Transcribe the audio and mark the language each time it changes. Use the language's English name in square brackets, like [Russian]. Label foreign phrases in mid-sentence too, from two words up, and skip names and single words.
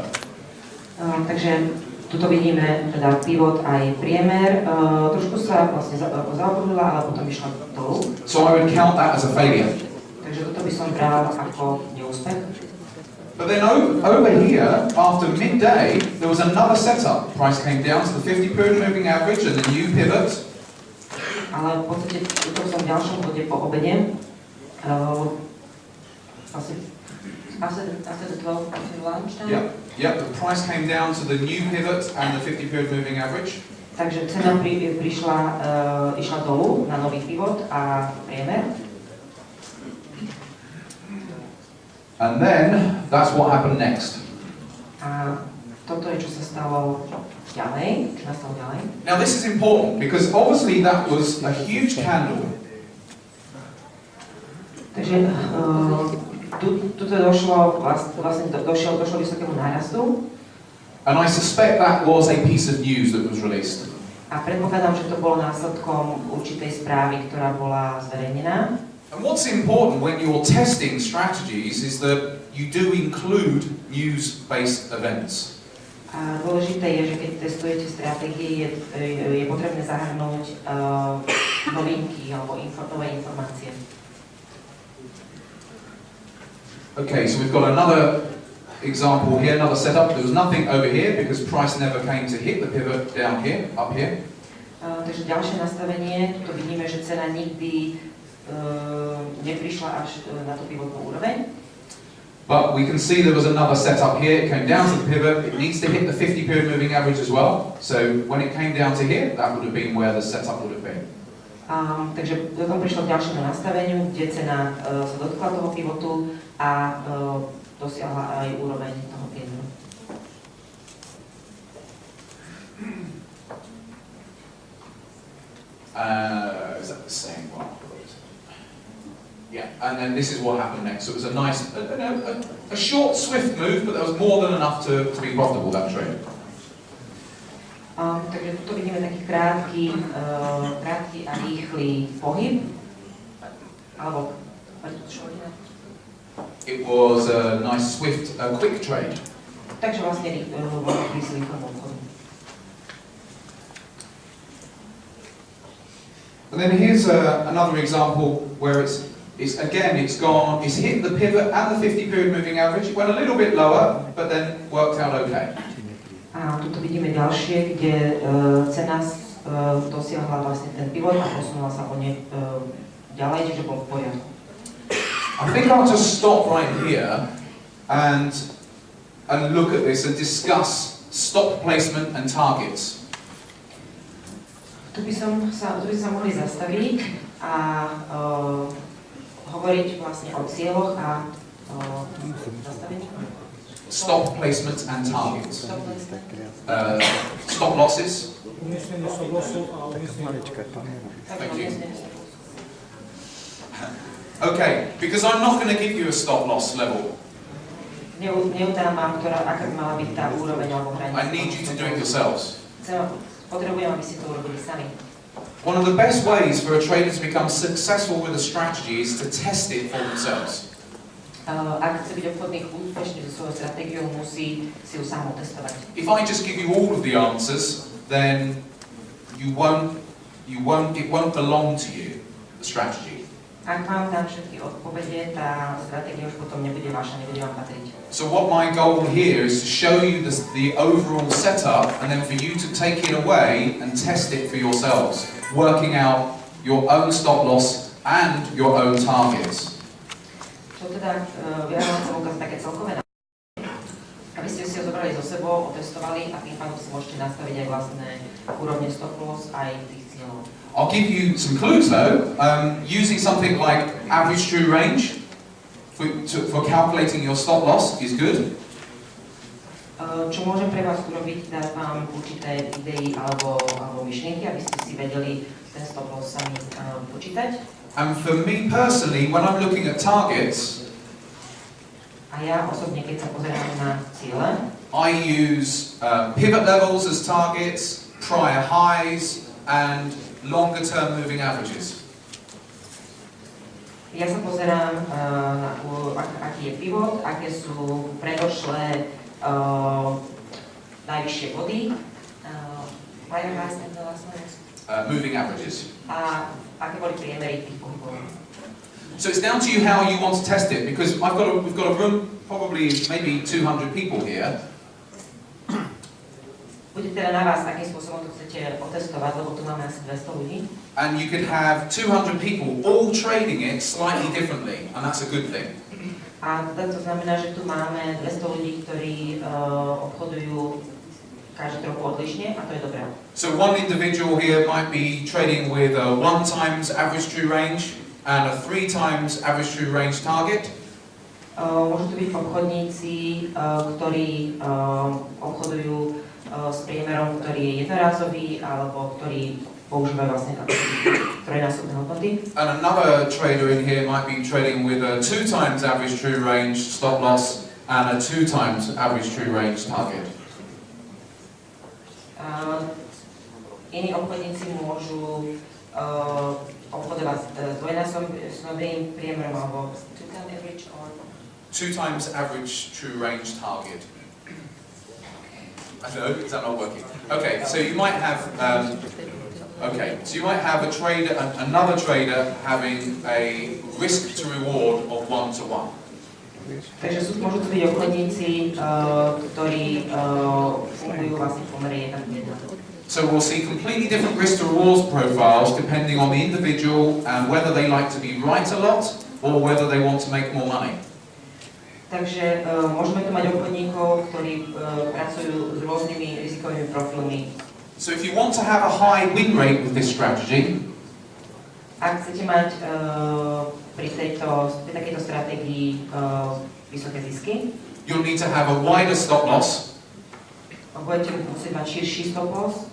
[Slovak] Takže tuto vidíme teda pivot aj priemer. Trošku sa vlastne zaokrúhlila, ale potom išla dolu. [English] So I would count that as a failure. [Slovak] Takže toto by som bral ako neúspech. [English] But then over here, after midday, there was another setup. Price came down to the 50 period moving average and the new pivot. [Slovak] Ale v podstate tuto som v ďalšom bode po obede. [English] After the 12 after lunch time. Yeah, the price came down to the new pivot and the 50 period moving average. [Slovak] Takže cena išla dolu na nový pivot a priemer. [English] And then, that's what happened next. [Slovak] A toto je, čo sa stalo ďalej. [English] Now this is important, because obviously that was a huge candle. [Slovak] Takže tuto došlo vysokému nárastu. [English] And I suspect that was a piece of news that was released. [Slovak] A predpokladám, že to bolo následkom určitej správy, ktorá bola zverejnená. [English] And what's important when you're testing strategies is that you do include news-based events. [Slovak] A dôležité je, že keď testujete stratégie, je potrebné zahrnúť novinky alebo nové informácie. [English] Okay, so we've got another example here, another setup. There was nothing over here because price never came to hit the pivot down here, up here. [Slovak] Takže ďalšie nastavenie, tu vidíme, že cena nikdy neprišla až na tú pivotnú úroveň. [English] But we can see there was another setup here. It came down to the pivot. It needs to hit the 50 period moving average as well. So when it came down to here, that would have been where the setup would have been. [Slovak] Takže potom prišlo k ďalšiemu nastaveniu, kde cena sa dotkla toho pivotu a dosiahla aj úroveň toho priemeru. [English] Is that the same one? Yeah, and then this is what happened next. So it was a nice, a short, swift move, but there was more than enough to be profitable, that trade. [Slovak] Takže tu vidíme taký krátky a rýchly pohyb. Alebo, [English] it was a nice, swift, quick trade. [Slovak] Takže vlastne bol taký s rýchlym obchodom. [English] And then here's another example where it's hit the pivot and the 50 period moving average. It went a little bit lower, but then worked out okay. [Slovak] A tuto vidíme ďalšie, kde cena dosiahla vlastne ten pivot a posunula sa o ne ďalej, čiže bol v poriadku. [English] I think I'll just stop right here and look at this and discuss stop placement and targets. [Slovak] Tu by sa mohli zastaviť a hovoriť vlastne o cieľoch a zastavení. [English] Stop placements and targets. Stop losses. Thank you. Okay, because I'm not going to give you a stop loss level. [Slovak] Neudám vám, aká by mala byť tá úroveň alebo hranica. [English] I need you to do it yourselves. [Slovak] Potrebujem, aby si to urobili sami. [English] One of the best ways for a trader to become successful with a strategy is to test it for themselves. [Slovak] Ak chce byť obchodník úspešný so svojou stratégiou, musí si ju sám otestovať. [English] If I just give you all of the answers, then it won't belong to you, the strategy. [Slovak] Ak vám dám všetky odpovede, tá stratégia už potom nebude vaša, nebude vám patriť. [English] So what my goal here is to show you the overall setup, and then for you to take it away and test it for yourselves, working out your own stop loss and your own targets. [Slovak] Čo teda, ja vám chcem ukázať také celkové nápady, aby ste si ho zobrali so sebou, otestovali a tým pádom si môžete nastaviť aj vlastné úrovne [English] stop loss [Slovak] aj tých cieľov. [English] I'll give you some clues though, using something like average true range for calculating your stop loss is good. [Slovak] Čo môžem pre vás urobiť, dať vám určité idei alebo myšlienky, aby ste si vedeli ten [English] stop loss [Slovak] sami počítať. [English] And for me personally, when I'm looking at targets, [Slovak] A ja osobne, keď sa pozerám na ciele, [English] I use pivot levels as targets, prior highs, and longer term moving averages. [Slovak] ja sa pozerám na aký je pivot, aké sú predošlé najvyššie body, [English] prior highs and the last ones, Moving averages. [Slovak] a aké boli priemery tých pohybov. [English] So it's down to you how you want to test it, because we've got a room, probably maybe 200 people here. [Slovak] Bude teda na vás, akým spôsobom to chcete otestovať, lebo tu máme asi 200 ľudí. [English] And you could have 200 people all trading it slightly differently, and that's a good thing. [Slovak] A teda to znamená, že tu máme 200 ľudí, ktorí obchodujú každý trochu odlišne a to je dobré. [English] So one individual here might be trading with a 1 times average true range and a 3 times average true range target. [Slovak] Môžu tu byť obchodníci, ktorí obchodujú s priemerom, ktorý je jednorazový, alebo ktorí používajú vlastne trojnásobné hodnoty. [English] And another trader in here might be trading with a 2 times average true range stop loss and a 2 times average true range target. [Slovak] Iní obchodníci môžu obchodovať s dvojnásobným priemerom alebo [English] 2 times average or 2 times average true range target. I don't know, is that not working? Okay, so you might have a trader, another trader having a risk to reward of 1 to 1. [Slovak] Takže môžu tu byť obchodníci, ktorí fungujú vlastne v pomere 1 k 1. [English] So we'll see completely different risk to rewards profiles depending on the individual and whether they like to be right a lot or whether they want to make more money. [Slovak] Takže môžeme tu mať obchodníkov, ktorí pracujú s rôznymi rizikovými profilmi. [English] So if you want to have a high win rate with this strategy, [Slovak] ak chcete mať pri takejto stratégii vysoké zisky, [English] you'll need to have a wider stop loss, [Slovak] budete musieť mať širší [English] stop loss